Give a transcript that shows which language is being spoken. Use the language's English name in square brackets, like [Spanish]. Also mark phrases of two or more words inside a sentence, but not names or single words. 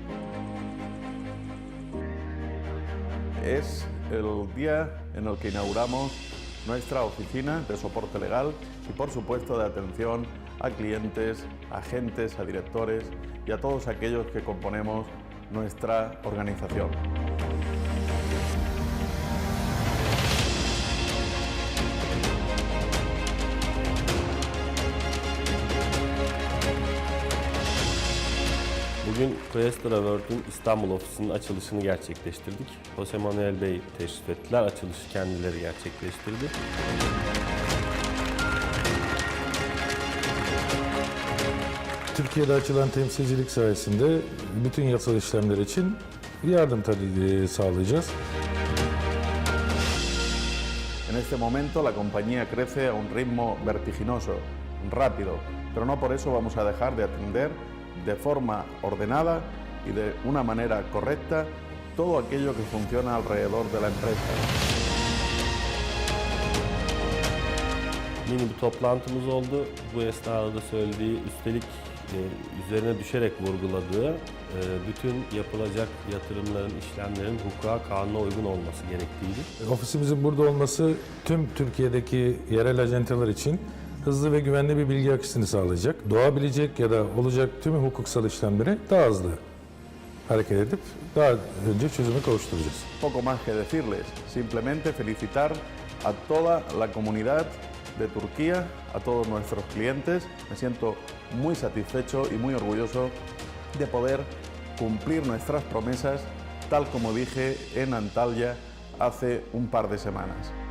[Spanish] Es el día en el que inauguramos nuestra oficina de soporte legal y, por supuesto, de atención a clientes, agentes, a directores y a todos aquellos que componemos nuestra organización. [Turkish] Bugün Questra World'un İstanbul ofisinin açılışını gerçekleştirdik. Jose Manuel Bey teşrif ettiler, açılışı kendileri gerçekleştirdi. Türkiye'de açılan temsilcilik sayesinde bütün yasal işlemler için yardım tabii sağlayacağız. [Spanish] En este momento la compañía crece a un ritmo vertiginoso, rápido, pero no por eso vamos a dejar de atender de forma ordenada y de una manera correcta todo aquello que funciona alrededor de la empresa. [Turkish] Mini bir toplantımız oldu. Bu esnada da söylediği, üstelik üzerine düşerek vurguladığı bütün yapılacak yatırımların, işlemlerin hukuka, kanuna uygun olması gerektiğiydi. Ofisimizin burada olması tüm Türkiye'deki yerel acenteler için hızlı ve güvenli bir bilgi akışını sağlayacak. Doğabilecek ya da olacak tüm hukuksal işlemleri daha hızlı hareket edip daha önce çözüme kavuşturacağız. [Spanish] Poco más que decirles, simplemente felicitar a toda la comunidad de Turquía, a todos nuestros clientes. Me siento muy satisfecho y muy orgulloso de poder cumplir nuestras promesas tal como dije en Antalya hace un par de semanas.